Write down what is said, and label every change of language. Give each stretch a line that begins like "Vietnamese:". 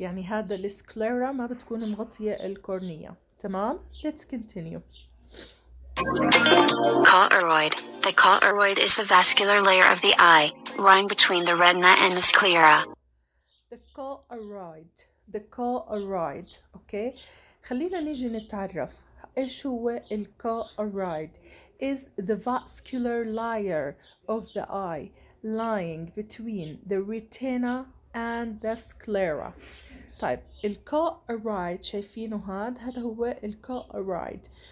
Arabic: يعني هذا السكليرا ما بتكون مغطية الكورنية. تمام؟
English: let's continue. Choroid. The choroid is the vascular layer of the eye, lying between the retina and the sclera. The choroid.
Arabic: اوكي، خلينا نيجي نتعرف ايش هو الchoroid.
English: is the vascular layer of the eye lying between the retina and the sclera.
Arabic: طيب الchoroid شايفينه هذا هو الchoroid.